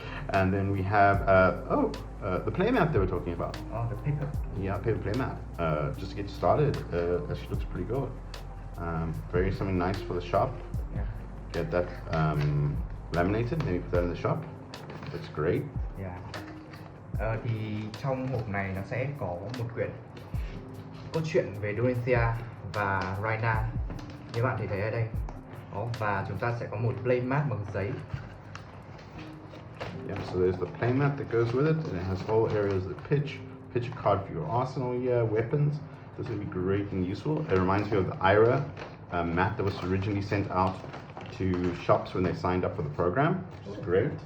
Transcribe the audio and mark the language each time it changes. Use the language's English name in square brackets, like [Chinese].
[English] And then we have the playmat they were talking about. Oh, the paper. Yeah, paper playmat. Just to get started, actually looks pretty good. Very something nice for the shop. Yeah. Get that laminated, maybe put that in the shop. Looks great. Yeah. [Vietnamese] Thì trong hộp này nó sẽ có một quyển cốt truyện về Dorinthea và Rhinar như bạn thể thấy ở đây. Đó, và chúng ta sẽ có một playmat bằng giấy. [English] Yeah, so there's the playmat that goes with it, and it has all areas of pitch a card for your arsenal here, weapons. This would be great and useful. It reminds me of the IRA mat that was originally sent out to shops when they signed up for the program. It's great.